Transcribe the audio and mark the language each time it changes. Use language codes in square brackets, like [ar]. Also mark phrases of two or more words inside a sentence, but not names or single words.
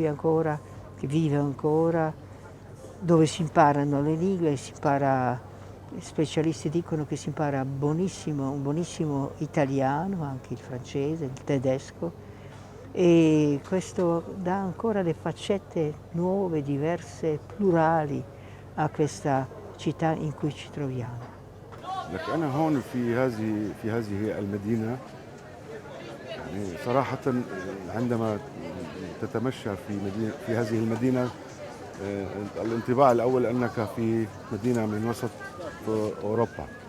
[it] ancora, che vive ancora, dove si imparano le lingue, gli specialisti dicono che si impara un buonissimo italiano, anche il francese, il tedesco, e questo dà ancora le faccette nuove, diverse, plurali a questa città in cui ci troviamo. [ar] لك أنا هون في هذه المدينة، يعني صراحة عندما تتمشى في هذه المدينة، الانطباع الأول أنك في مدينة من وسط أوروبا،